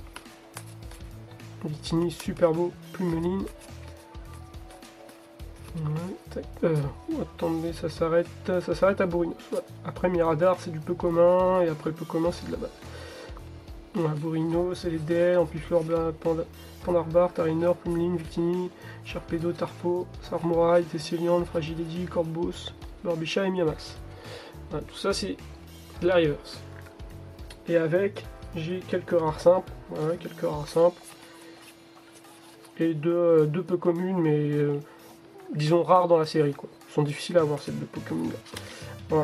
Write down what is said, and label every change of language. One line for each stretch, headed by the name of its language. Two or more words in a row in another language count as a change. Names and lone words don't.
French: Vitini super beau, Plumeline. Attendez, ça s'arrête à Bourinos. Voilà. Après Miradar, c'est du peu commun, et après le peu commun, c'est de la base. Voilà, Bourinos, c'est les DL, Ampiflore, Pandarbar, Tarinor, Pumling, Victini, Sharpedo, Tarpo, Sarmorai, Tesselian, Fragility, Corbos, Barbicha et Miamas. Voilà, tout ça, c'est de la reverse. Et avec, j'ai quelques rares simples. Voilà, quelques rares simples. Et deux peu communes, mais disons rares dans la série, quoi. Ils sont difficiles à avoir, ces deux peu communes là.